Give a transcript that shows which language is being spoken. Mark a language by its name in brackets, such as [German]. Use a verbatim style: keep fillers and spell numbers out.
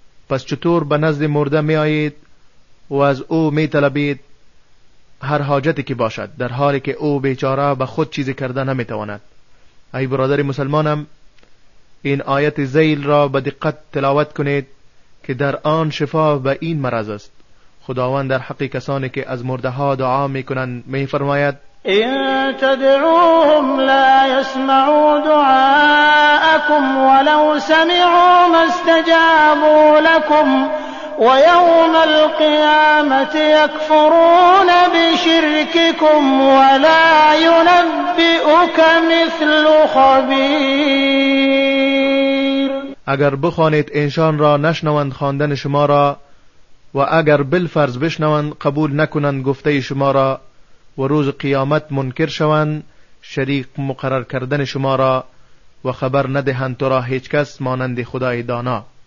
[Persian] پس چطور به نزد مرده می آیید و از او می طلبید هر حاجتی که باشد در حالی که او بیچاره به خود چیزی کرده نمی تواند؟ ای برادر مسلمانم، این آیت ذیل را به دقت تلاوت کنید که در آن شفا به این مرض است. خداوند در حق کسانی که از مرده ها دعا می کنند می فرماید [Arabic] إن تدعوهم لا يسمعوا دعاءكم دعاكم ولو سمعوا ما استجابوا لكم ويوم القيامة يكفرون بشرككم ولا ينبئك مثل خبير. [Persian] اگر بخوانید انشان را نشنوند خواندن شما را، و اگر بالفرض بشنوند قبول نکنند گفته شما را، و روز قیامت منکر شوند شریک مقرر کردن شما را، و خبر ندهند تو را هیچ کس مانند خدای دانا.